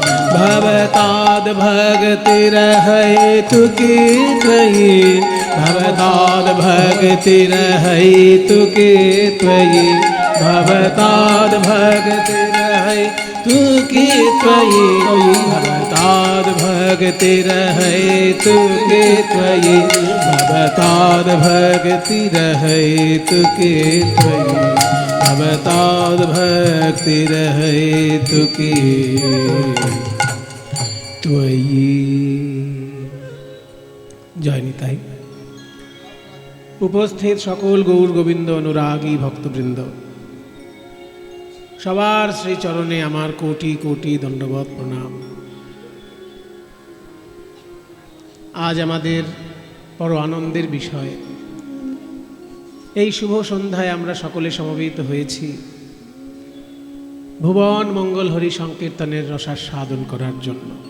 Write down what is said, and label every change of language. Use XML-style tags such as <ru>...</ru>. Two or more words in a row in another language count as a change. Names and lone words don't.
<sa>भवताद्भक्तिरहैतुकी त्वयि भवताद्भक्तिरहैतुकी त्वयि भवताद्भक्तिरहैतुकी त्वयि भवताद्भक्तिरहैतुकी त्वयि भवताद्भक्तिरहैतुकी त्वयि भवताद्भक्तिरहैतुकी त्वयि।</sa> <bn>জয় নিতাই। উপস্থিত সকল গৌর গোবিন্দ অনুরাগী ভক্তবৃন্দ, সবার শ্রীচরণে আমার কোটি কোটি দণ্ডবৎ প্রণাম। আজ আমাদের বড় আনন্দের বিষয়, এই শুভ সন্ধ্যায় আমরা সকলে সমবেত হয়েছি ভুবন মঙ্গল হরি সংকীর্তনের রসাস্বাদন করার জন্য।</bn>